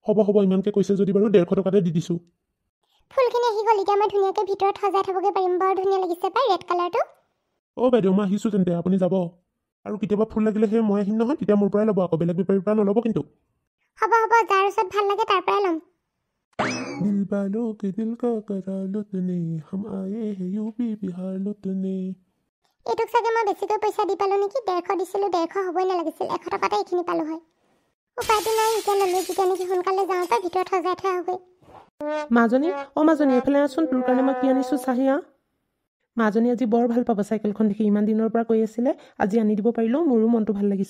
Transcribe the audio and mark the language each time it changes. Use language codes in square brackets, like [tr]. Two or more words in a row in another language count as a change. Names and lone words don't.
[as] হ'ব ইমানকৈ কৈছে যদি বাৰু 150 টকাতে দি দিছোঁ। ফুলখিনি আহি গ'ল এতিয়া মই ধুনীয়াকৈ ভিতৰত সজাই থ'বগৈ পাৰিম বৰ ধুনীয়া লাগিছে পাই [en] red colourটো [as] বাইদেউ মই আহিছোঁ তেন্তে আপুনি যাব আৰু কেতিয়াবা ফুল লাগিলে সেই মই আহিম নহয় তেতিয়া মোৰ পৰাই ল'ব আকৌ বেলেগ বেপাৰীৰ পৰা নল'ব কিন্তু হ'ব যাৰ ওচৰত ভাল লাগে তাৰ পৰাই ল'ম [hi] दिल वालों के दिल का करार लुटने हम आए हैं यूपी बिहार लुटने [as] এইটোক চাগে মই বেছিকৈ পইচা দি পালোঁ নেকি 150 দিছিলোঁ 150 হ'বই নালাগিছিল 100 টকাতে এইখিনি পালোঁ হয় উপায়টো নাই এতিয়া ল'লোঁ যেতিয়া নেকি সোনকালে যাওঁতে ভিতৰত সজাই থোৱা হ'বই মাজনী মাজনী এইফালে আছোন তোৰ কাৰণে মই কি আনিছোঁ চাহিয়া মাজনী আজি বৰ ভাল পাব চাইকেলখন দেখি ইমান দিনৰ পৰা কৈ আছিলে আজি আনি দিব পাৰিলোঁ মোৰো মনটো ভাল লাগিছে